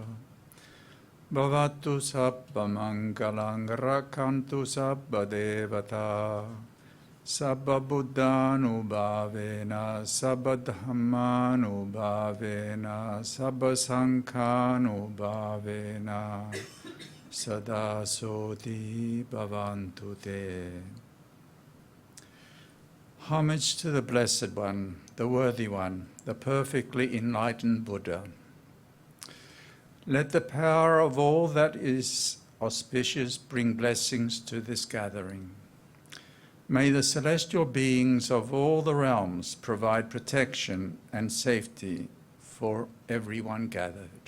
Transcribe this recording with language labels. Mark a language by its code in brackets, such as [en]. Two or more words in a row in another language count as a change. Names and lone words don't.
[pi] Bhavatu sabba mangalang rakantu sabba devata. Sabba buddhanubhavena, sabba dhammanubhavena, sabba sankhanubhavena. Sada soti bhavantu te. [en] Homage to the Blessed One, the Worthy One, the perfectly enlightened Buddha. Let the power of all that is auspicious bring blessings to this gathering. May the celestial beings of all the realms provide protection and safety for everyone gathered.